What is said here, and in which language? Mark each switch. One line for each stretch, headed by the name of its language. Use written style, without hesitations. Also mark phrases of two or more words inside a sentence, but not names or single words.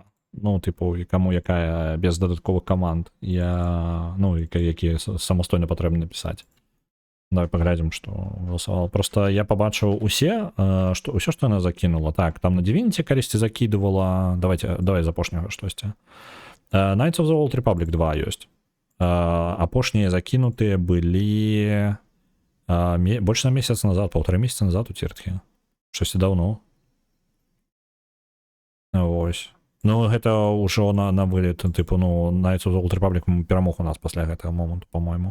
Belarusian: Ну, типу, каму якая без дадатковых каманд. Якія самастойна патрэбна напісаць. Давай паглядзім, што галасавала. Просто я пабачыў ўсё, што яна закінула. Так, там на Divinity калісьці закидывала. Давай з апошняга штосьці. Knights of the Old Republic 2 ёсць. Апошнія закінутыя былі больш на месяц назад, 1,5 месяца назад у Ціртхі. Штосьці даўно. Вось. Ну, гэта ўжо на вылет, типу, Knights of the Old Republic перамог у нас пасля гэтага моманту, по-мойму.